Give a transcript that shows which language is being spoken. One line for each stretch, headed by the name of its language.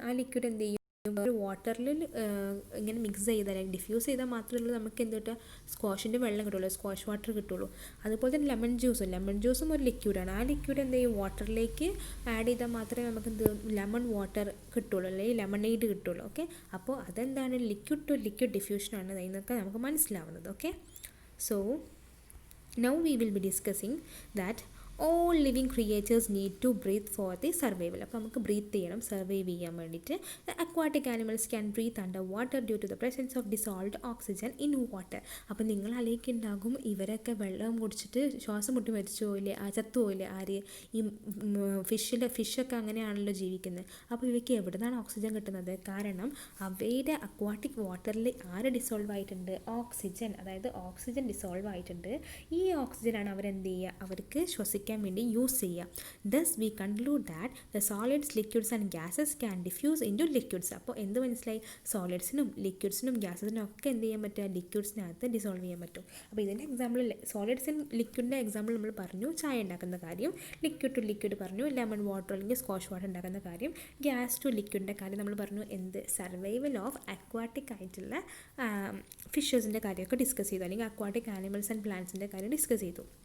Malayalam: ആ ലിക്വിഡ് എന്ത് ചെയ്യും, ഒരു വാട്ടറിൽ ഇങ്ങനെ മിക്സ് ചെയ്താൽ അല്ലെങ്കിൽ ഡിഫ്യൂസ് ചെയ്താൽ മാത്രമേ ഉള്ളൂ നമുക്ക് എന്ത് കിട്ടുക, സ്ക്വാഷിൻ്റെ വെള്ളം കിട്ടുള്ളൂ, സ്ക്വാഷ് വാട്ടർ കിട്ടുള്ളൂ. അതുപോലെ തന്നെ ലെമൺ ജ്യൂസും ഒരു ലിക്വിഡാണ്. ആ ലിക്വിഡ് എന്ത് ചെയ്യും, വാട്ടറിലേക്ക് ആഡ് ചെയ്താൽ മാത്രമേ നമുക്ക് എന്ത് ലെമൺ വാട്ടർ കിട്ടുള്ളൂ, അല്ലെങ്കിൽ ലെമണേഡ് കിട്ടുള്ളൂ. ഓക്കെ, അപ്പോൾ അതെന്താണ്, ലിക്വിഡ് ടു ലിക്വിഡ് ഡിഫ്യൂഷനാണ് എന്നൊക്കെ നമുക്ക് മനസ്സിലാവുന്നത്.
English: Okay, so now we will be discussing that all living creatures need to breathe for the survival.
Malayalam: അപ്പോൾ നമുക്ക് ബ്രീത്ത് ചെയ്യണം, സർവൈവ് ചെയ്യാൻ വേണ്ടിയിട്ട്.
English: The aquatic animals can breathe under water due to the presence of dissolved oxygen in water.
Malayalam: അപ്പോൾ നിങ്ങൾ ആലോചിക്കുന്നുണ്ടാകും, ഇവരൊക്കെ വെള്ളം കുടിച്ചിട്ട് ശ്വാസം മുട്ടി മരിച്ചു പോയില്ലേ, ചത്തുപോയില്ലേ, ആര്, ഈ ഫിഷൊക്കെ അങ്ങനെയാണല്ലോ ജീവിക്കുന്നത്. അപ്പോൾ ഇവയ്ക്ക് എവിടെ നിന്നാണ് ഓക്സിജൻ കിട്ടുന്നത്? കാരണം അവയുടെ അക്വാട്ടിക് വാട്ടറിൽ ആര് ഡിസോൾവ് ആയിട്ടുണ്ട്, ഓക്സിജൻ, അതായത് ഓക്സിജൻ ഡിസോൾവ് ആയിട്ടുണ്ട്. ഈ ഓക്സിജനാണ് അവരെന്ത് ചെയ്യുക, അവർക്ക് ശ്വസിക്കാൻ വേണ്ടി യൂസ് ചെയ്യുക.
English: Thus we conclude that the solids, liquids and gases can diffuse into liquids.
Malayalam: അപ്പോൾ എന്ത് മനസ്സിലായി, സോളിഡ്സിനും ലിക്വിഡ്സിനും ഗ്യാസസിനും ഒക്കെ എന്ത് ചെയ്യാൻ പറ്റുക, ലിക്വിഡ്സിനകത്ത് ഡിസോൾവ് ചെയ്യാൻ പറ്റും. അപ്പോൾ ഇതിൻ്റെ എക്സാമ്പിൾ, സോളിഡ്സ് ആൻഡ് ലിക്വിഡിൻ്റെ എക്സാമ്പിൾ നമ്മൾ പറഞ്ഞു, ചായ ഉണ്ടാക്കുന്ന കാര്യം. ലിക്വിഡ് ടു ലിക്വിഡ് പറഞ്ഞു, ലെമൺ വാട്ടർ അല്ലെങ്കിൽ സ്കോഷ് വാട്ടർ ഉണ്ടാക്കുന്ന കാര്യം. ഗ്യാസ് ടു ലിക്വിഡിൻ്റെ കാര്യം നമ്മൾ പറഞ്ഞു, എന്ത്, സർവൈവൽ ഓഫ് അക്വാട്ടിക് ആയിട്ടുള്ള ഫിഷസിൻ്റെ കാര്യമൊക്കെ ഡിസ്കസ് ചെയ്തു, അല്ലെങ്കിൽ അക്വാട്ടിക് ആനിമൽസ് ആൻഡ് പ്ലാന്റ്സിൻ്റെ കാര്യം ഡിസ്കസ് ചെയ്തു.